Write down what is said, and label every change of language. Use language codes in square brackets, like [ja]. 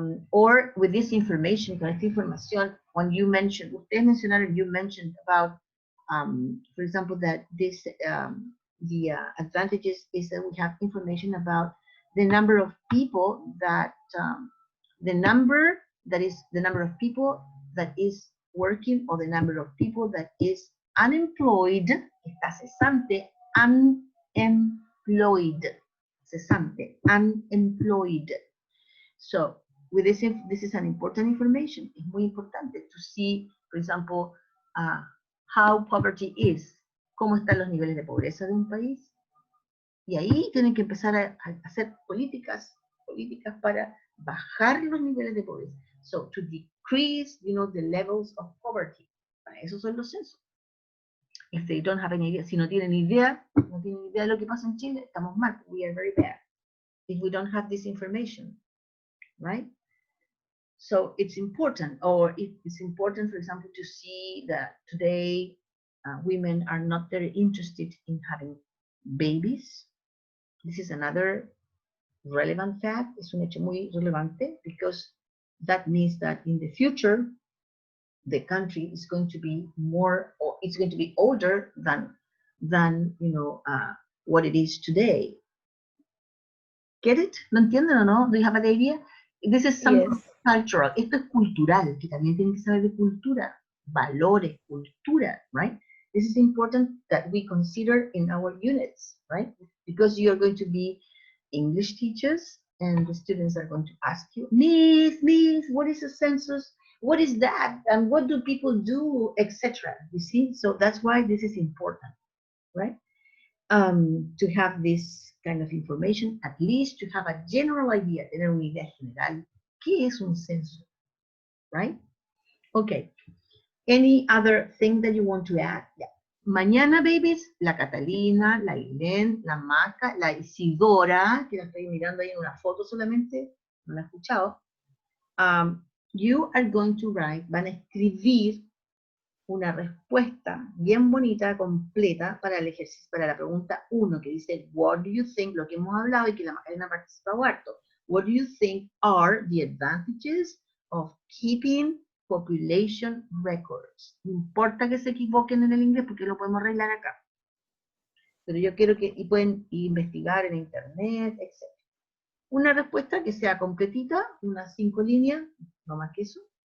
[en] Or with this information, [es] con esta información, [en] when you mentioned, [es] ustedes mencionaron, [en] you mentioned about, for example, that this, the advantages is that we have information about the number of people that, the number of people that is working, or the number of people that is unemployed, [es] está cesante, [en] unemployed, cesante, unemployed. So with this is an important information. [es] Es muy importante [en] to see, for example, how poverty is, [es] cómo están los niveles de pobreza de un país. Y ahí tienen que empezar a hacer políticas para bajar los niveles de pobreza. [en] So to decrease, you know, the levels of poverty. [es] Para eso son los censos. [en] If they don't have any idea, [es] si no tienen idea de lo que pasa en Chile, estamos mal. [en] We are very bad if we don't have this information, right? So it's important, or it's important, for example, to see that today women are not very interested in having babies. This is another relevant fact. [es] Es un hecho muy relevante, [en] because that means that in the future, the country is going to be more, or it's going to be older than you know, what it is today. Get it? [es] ¿Lo entienden o no? [en] Do you have an idea? This is something Yes. cultural. [es] Esto es cultural, que también tienen que saber de cultura, valores, cultura, right? [en] This is important that we consider in our units, right? Because you are going to be English teachers, and the students are going to ask you, Miss, what is a census? What is that? And what do people do, etc. You see? So that's why this is important, right? To have this kind of information, at least to have a general idea, [es] tener una idea general, ¿qué es un censo? [en] Right? Okay. Any other thing that you want to add? Yeah. [es] Mañana, babies, la Catalina, la Irene, la Maca, la Isidora, que la estoy mirando ahí en una foto solamente, no la he escuchado. [en] You are going to write, [es] van a escribir una respuesta bien bonita, completa, para el ejercicio, para la pregunta 1, que dice, [en] what do you think, [es] lo que hemos hablado y que la Macarena participa harto. [en] What do you think are the advantages of keeping population records? [es] No importa que se equivoquen en el inglés, porque lo podemos arreglar acá. Pero yo quiero que, y pueden investigar en internet, etc. Una respuesta que sea completita, unas 5 líneas, no más que eso.